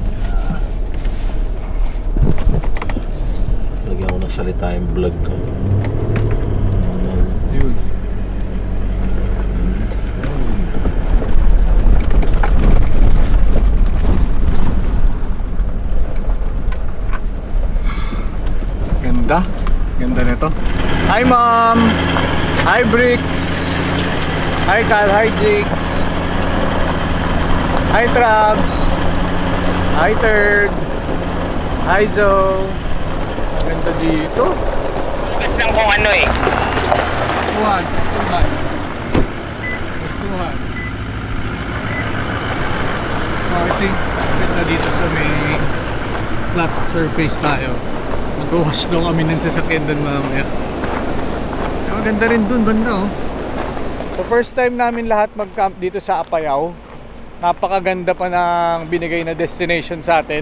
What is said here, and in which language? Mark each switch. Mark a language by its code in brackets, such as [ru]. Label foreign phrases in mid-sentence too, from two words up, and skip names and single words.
[tl] Lagyan ko ng salita yung vlog ko. Yun. Ganda. Ganda nito. [en] Hi Mom! Hi Bricks! Hi Cal! Hi Jigs! Hi Trabs! Hi Turd! Hi Zo! [tl] Ganda dito. Gusto kung ano Gustuhan! Gustuhan! Gustuhan! [en] So I think [tl] ganda dito sa may [en] flat surface [tl] tayo. Mag-wash daw kami ng sasakyan doon mamaya. Maganda rin doon, banda [en] So first time [tl] namin lahat mag-camp dito sa Apayao. Napakaganda pa ng binigay na destination sa atin.